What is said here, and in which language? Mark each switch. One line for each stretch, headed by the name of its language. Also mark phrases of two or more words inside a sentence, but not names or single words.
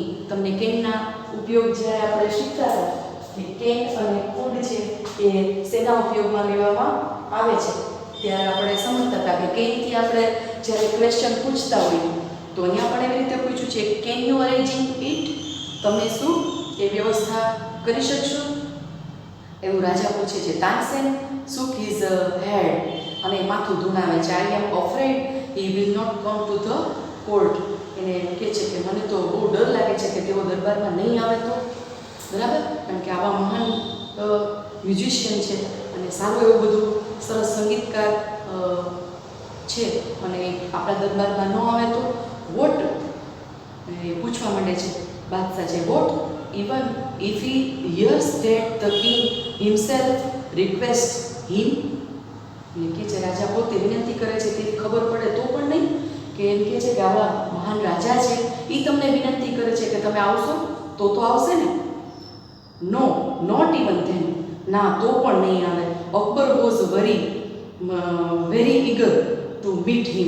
Gujarati: તમને કેનના ઉપયોગ જ્યારે આપણે શીખતા હતા કે કેન અને કુડ છે એ શેના ઉપયોગમાં લેવામાં આવે છે, ત્યારે આપણે સમજતા હતા કે કેનથી આપણે જ્યારે ક્વેશ્ચન પૂછતા હોઈએ તો અહીંયા પણ એવી રીતે પૂછ્યું છે
English: can you arranging it?
Gujarati: તમે શું એ વ્યવસ્થા કરી શકશો? એવું રાજા પૂછે છે. તાનસેન
English: shook his head
Gujarati: અને માથું ધુણાવે છે.
English: I am afraid he will not come to the court.
Gujarati: એને કહે છે કે મને તો બહુ ડર લાગે છે કે તેઓ દરબારમાં નહીં આવે તો. બરાબર, કારણ કે આવા મહાન મ્યુઝિશિયન છે અને સારું એવું બધું સરસ સંગીતકાર છે અને આપણા દરબારમાં ન આવે તો વોટ? એ પૂછવા માંડે છે બાદશાહ છે.
English: what even if he hears that the king himself requests him?
Gujarati: એટલે કે જે રાજા પોતે વિનંતી કરે છે તે ખબર પડે તો પણ નહીં? કે એમ કહે છે કે આવા મહાન રાજા છે એ તમને વિનંતી કરે છે કે તમે આવશો તો આવશે ને?
English: no, not even then.
Gujarati: ના, તો પણ નહીં આવે.
English: Akbar was very eager to meet him.